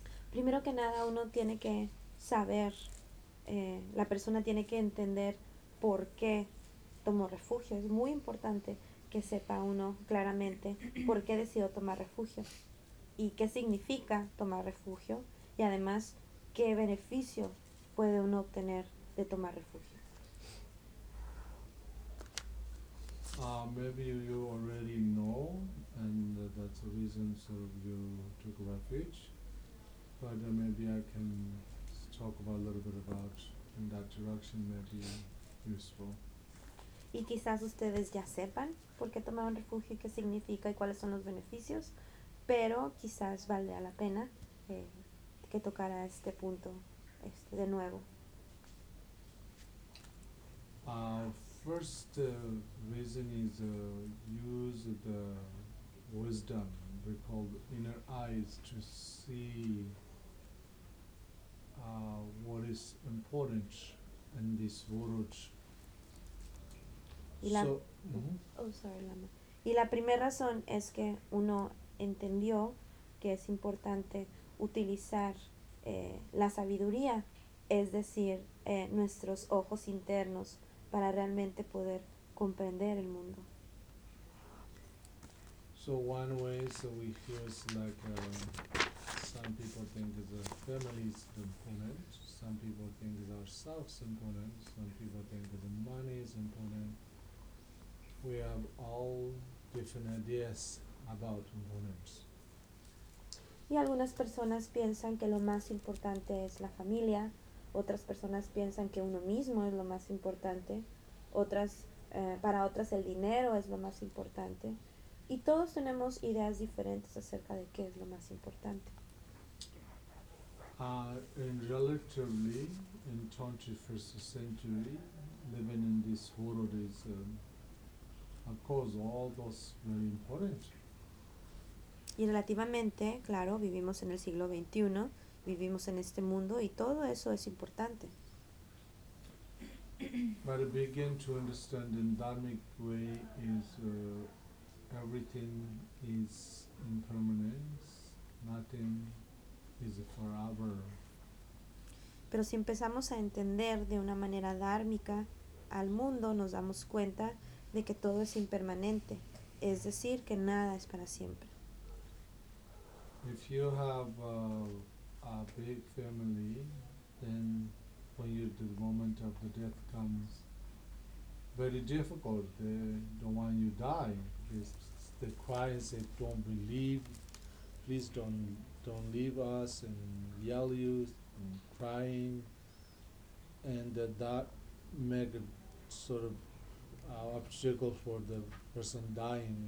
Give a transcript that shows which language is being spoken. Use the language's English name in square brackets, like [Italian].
[Spanish] primero que nada uno tiene que saber, la persona tiene que entender por qué tomó refugio. Es muy importante que sepa uno claramente por qué decidió tomar refugio y qué significa tomar refugio y además qué beneficio puede uno obtener de tomar refugio. [English] Maybe you already know, and that's the reason you took refuge. But maybe I can talk about a little bit about in that direction, maybe useful. [Spanish] Y quizás ustedes ya sepan por qué tomaron refugio y qué significa y cuáles son los beneficios, pero quizás valdría la pena que tocara este punto de nuevo. [English] First reason is use the wisdom, we call the inner eyes, to see what is important in this world. [Spanish] Y la primera razón es que uno entendió que es importante utilizar la sabiduría, es decir, nuestros ojos internos, para realmente poder comprender el mundo. [English] So one way so we hear is like some people think that the family is important, some people think that ourselves important, some people think that the money is important. We have all different ideas about importance. [Spanish] Y algunas personas piensan que lo más importante es la familia, otras personas piensan que uno mismo es lo más importante, para otras el dinero es lo más importante, y todos tenemos ideas diferentes acerca de qué es lo más importante. [English] In relatively, in 21st century, living in this world is of course, all those very important. [Spanish] Y relativamente, claro, vivimos en el siglo XXI, vivimos en este mundo y todo eso es importante. [English] But to begin to understand in dharmic way is everything is impermanence, nothing is forever. [Spanish] Pero si empezamos a entender de una manera dármica al mundo, nos damos cuenta de que todo es impermanente, es decir, que nada es para siempre. [English] If you have a big family, then when the moment of the death comes, very difficult. They don't want you to die. They cry and say, "Don't believe, please don't leave us," and yell you and crying, and that make sort of obstacle for the person dying.